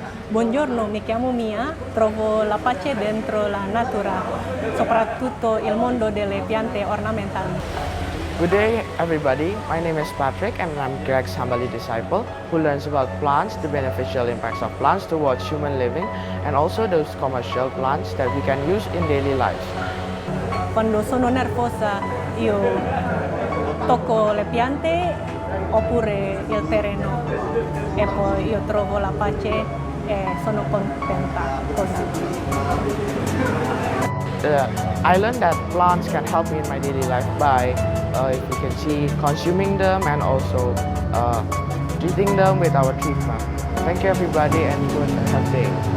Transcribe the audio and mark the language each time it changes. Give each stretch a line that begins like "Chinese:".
Italian: Buongiorno, mi chiamo Mia, trovo la pace dentro la natura, soprattutto il mondo delle piante ornamentali.
English: Good day, everybody. My name is Patrick, and I'm Greg's Hambali disciple who learns about plants, the beneficial impacts of plants towards human living, and also those commercial plants that we can use in daily lives.
Italian: Quando sono nervosa io tocco le piante oppure il terreno e poi io trovo la pace e sono contenta così.
English: I learned that plants can help me in my daily life by, if you can see, consuming them and also treating them with our treatment. Thank you, everybody, and good have a day.